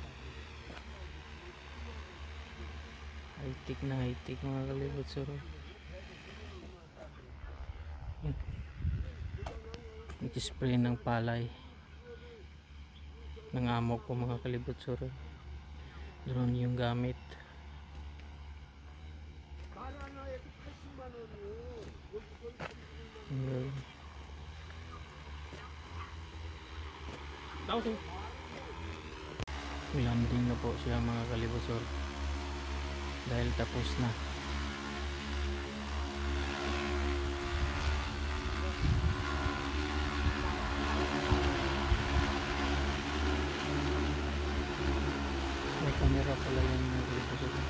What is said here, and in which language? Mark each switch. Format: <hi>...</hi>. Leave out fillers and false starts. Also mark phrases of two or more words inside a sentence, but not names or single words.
<tl>High-tech na high-tech mga kalibot suroy. Yun. Nag-spray ng palay ng amo ko mga kalibot suroy. Drone yung gamit.</tl> <ko>바나나에 80만 원이요.</ko> <tl>Ang galing.</tl> <ko>나오세요.</ko> <tl>Landing na po siya mga kalibusor. Dahil tapos na. May camera pala yan mga kalibusor.</tl>